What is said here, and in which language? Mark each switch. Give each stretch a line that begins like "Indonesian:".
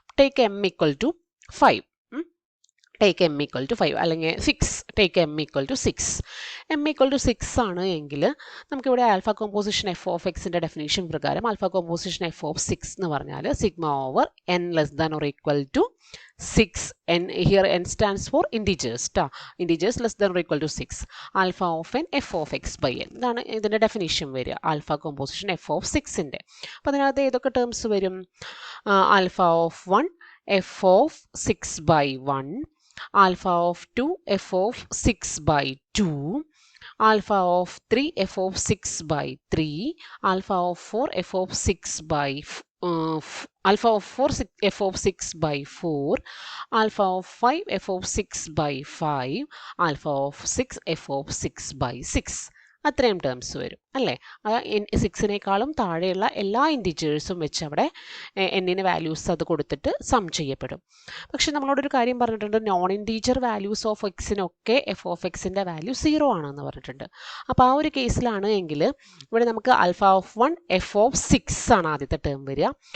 English: Take m equal to 5, take m equal to 5 അല്ലെങ്കിൽ 6, take m equal to 6.
Malayalam: M equal to 6 ആണ് എങ്കിൽ നമുക്കിവിടെ alpha composition F of എക്സിൻ്റെ definition പ്രകാരം alpha composition F of 6 എന്ന് പറഞ്ഞാൽ
English: Sigma over n less than or equal to 6. n here n stands for integers, integers less than or equal to 6. alpha of n f of x by n.
Malayalam: ഇതാണ് ഇതിൻ്റെ definition വരിക alpha composition F of 6ൻ്റെ. അപ്പോൾ അതിനകത്ത് ഏതൊക്കെ terms വരും?
English: Alpha of 1 f of 6 by 1, alpha of 2 f of 6 by 2, alpha of 3 f of 6 by 3, alpha of 4 f of 6 by alpha of 4 f of 6 by 4, alpha of 5 f of 6 by 5, alpha of 6 f of 6 by 6.
Malayalam: അത്രയും terms വരും അല്ലേ? 6നേക്കാളും താഴെയുള്ള എല്ലാ ഇൻറ്റിജേഴ്സും വെച്ച് അവിടെ എന്നിന് values അത് കൊടുത്തിട്ട് സം ചെയ്യപ്പെടും. പക്ഷെ നമ്മളോടൊരു കാര്യം പറഞ്ഞിട്ടുണ്ട്, non integer values of എക്സിനൊക്കെ F of എക്സിൻ്റെ വാല്യൂ 0 ആണെന്ന് പറഞ്ഞിട്ടുണ്ട്. അപ്പോൾ ആ ഒരു കേസിലാണ് എങ്കിൽ ഇവിടെ നമുക്ക് ആൽഫ ഓഫ് 1 എഫ് ഓഫ് 6 ആണ് ആദ്യത്തെ ടേം വരിക.